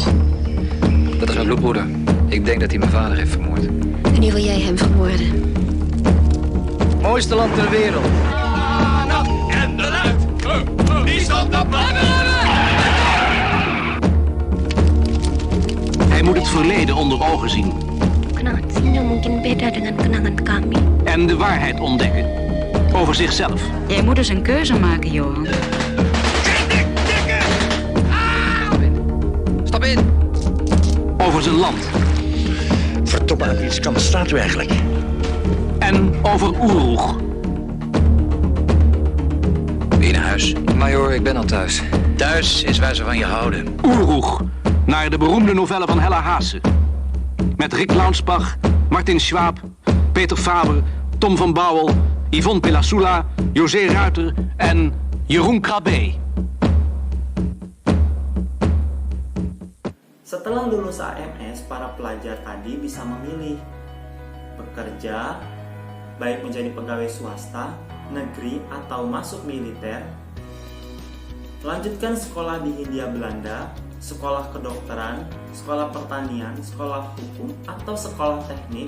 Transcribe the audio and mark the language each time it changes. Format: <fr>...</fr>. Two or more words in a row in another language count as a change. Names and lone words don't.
<nl>Dat is mijn bloedbroeder. Ik denk dat hij mijn vader heeft vermoord. En nu wil jij hem vermoorden. Mooiste land ter wereld. En de luid, die stond op Hij moet het verleden onder ogen zien.</nl> <id>Kenangan Sino mungkin beda dengan kenangan kami.</id> <nl>En de waarheid ontdekken. Over zichzelf. Jij moet dus een keuze maken, Johan. Stap in. Over zijn land. Verdomme, aan iets kan staat u eigenlijk. En over Oeroeg. Ben je naar huis? Major, ik ben al thuis. Thuis is waar ze van je houden. Oeroeg. Naar de beroemde novelle van Hella Haasse. Met Rick Launsbach, Martin Schwab, Peter Faber, Tom van Bouwel, Yvonne Pelasula, José Ruiter en Jeroen Krabbe.</nl> <id>Setelah lulus AMS, para pelajar tadi bisa memilih bekerja, baik menjadi pegawai swasta, negeri, atau masuk militer, melanjutkan sekolah di Hindia Belanda, sekolah kedokteran, sekolah pertanian, sekolah hukum, atau sekolah teknik.</id>